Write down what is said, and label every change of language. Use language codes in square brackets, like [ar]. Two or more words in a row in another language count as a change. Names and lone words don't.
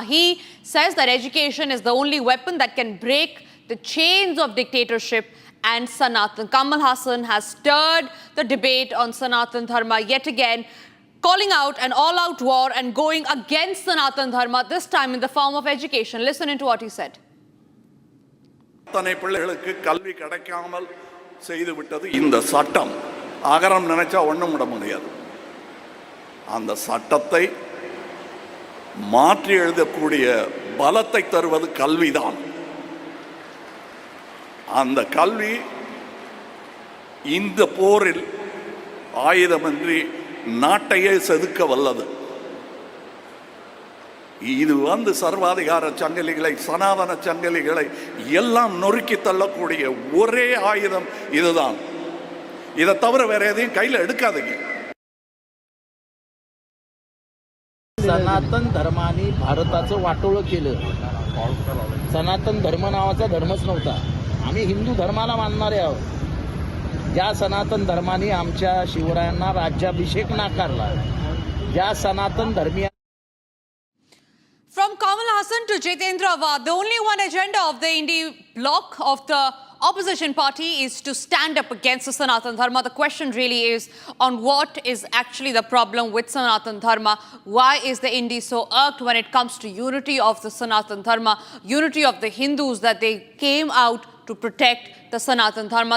[en] He says that education is the only weapon that can break the chains of dictatorship and Sanatan. Kamal Hassan has stirred the debate on Sanatan Dharma yet again, calling out an all-out war and going against Sanatan Dharma, this time in the form of education. Listen into what he said. [ta] கல்வி கிடைக்காமல் செய்து விட்டது இந்த சட்டம். அகரம் நினைச்சா ஒண்ணும் விட முடியாது. அந்த சட்டத்தை மாற்றி எழுதக்கூடிய பலத்தை தருவது கல்விதான். அந்த கல்வி இந்த போரில் ஆயுதமின்றி நாட்டையே செதுக்க வல்லது. இது சர்வாதிகார சங்கிலிகளை, சனாதன சங்கிலிகளை எல்லாம் நொறுக்கி தள்ளக்கூடிய ஒரே ஆயுதம் இதுதான். இதை தவிர வேற எதையும் கையில் எடுக்காதீங்க. [mr] सनातन धर्माने भारताचं वाटोळं केलं. सनातन धर्म नावाचा धर्मच नव्हता. आम्ही हिंदू धर्माला मानणारे आहोत. ज्या सनातन धर्माने आमच्या शिवरायांना राज्याभिषेक नाकारला, ज्या सनातन धर्मीय. [en] From Kamal Hassan to Jitendra Awad, the only one agenda of the Indie bloc of the opposition party is to stand up against the Sanatan Dharma. The question really is on what is actually the problem with Sanatan Dharma. Why is the Indie so irked when it comes to unity of the Sanatan Dharma, unity of the Hindus, that they came out to protect the Sanatan Dharma?